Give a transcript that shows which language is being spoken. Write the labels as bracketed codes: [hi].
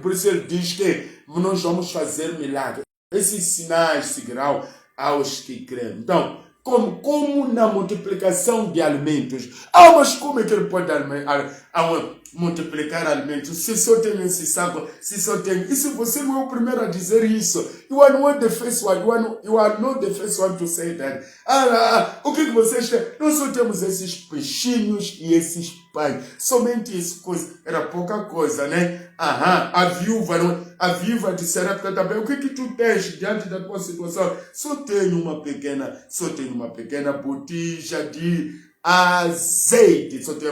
[pt] Por isso ele diz que nós vamos fazer milagres. Esses sinais seguirão aos que creem. Então, como na multiplicação de alimentos. Mas como é que ele pode multiplicar alimentos? Se só tem esse saco, se só tem... E se você não é o primeiro a dizer isso? [en] You are not the first one. You are not the first one to say that. [pt] O que vocês têm? Nós só temos esses peixinhos e esses pães. Somente isso. Era pouca coisa, né? A viúva de Serepta também. O que tu tens diante da tua situação? Só tenho uma pequena botija de azeite.